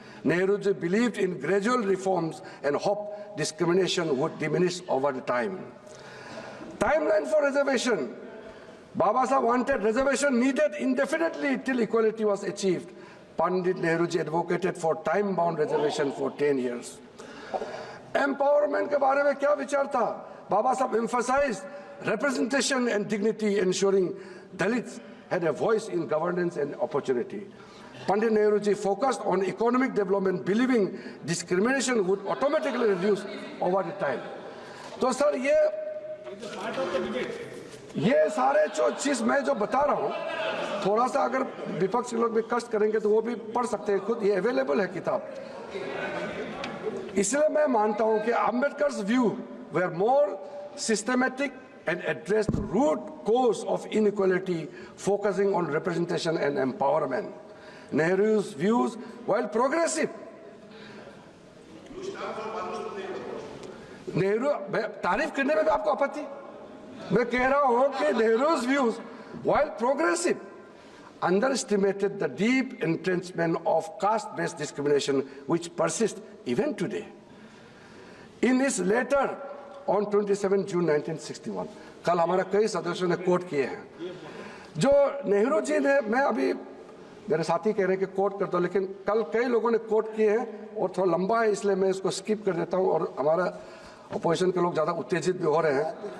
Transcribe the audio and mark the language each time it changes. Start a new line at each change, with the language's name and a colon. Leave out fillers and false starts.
English: Nehru ji believed in gradual reforms and hoped discrimination would diminish over the time. Timeline for reservation, Baba Sahib wanted reservation needed indefinitely till equality was achieved. Pandit Nehru ji advocated for time-bound reservation for 10 years.
Hindi: Empowerment के बारे में क्या विचार था?
English: Baba Sahib emphasized representation and dignity, ensuring Dalits had a voice in governance and opportunity. Pandit Nehru ji focused on economic development, believing discrimination would automatically reduce over the time.
Hindi: तो sir ये सारे जो चीज मैं जो बता रहा हूँ, थोड़ा सा अगर विपक्ष के लोग भी कष्ट करेंगे तो वो भी पढ़ सकते हैं खुद, ये अवेलेबल है किताब। इसलिए मैं मानता हूं कि
English: Ambedkar's views were more systematic and address the root cause of inequality, focusing on representation and empowerment. Nehru's views, while progressive,
Hindi: Nehru तारीफ करने में भी आपको आपत्ति? मैं कह रहा हूं कि
English: Nehru's views, while progressive, underestimated the deep entrenchment of caste-based discrimination which persists even today. In his letter on 27 June 1961,
Hindi: कल हमारा कई सदस्यों ने कोट किए हैं जो नेहरू जी ने, मैं अभी मेरे साथी कह रहे हैं कि कोट कर दो, लेकिन कल कई लोगों ने कोट किए हैं और थोड़ा लंबा है इसलिए मैं इसको स्किप कर देता हूं और हमारा अपोजिशन के लोग ज़्यादा उत्तेजित भी हो रहे हैं।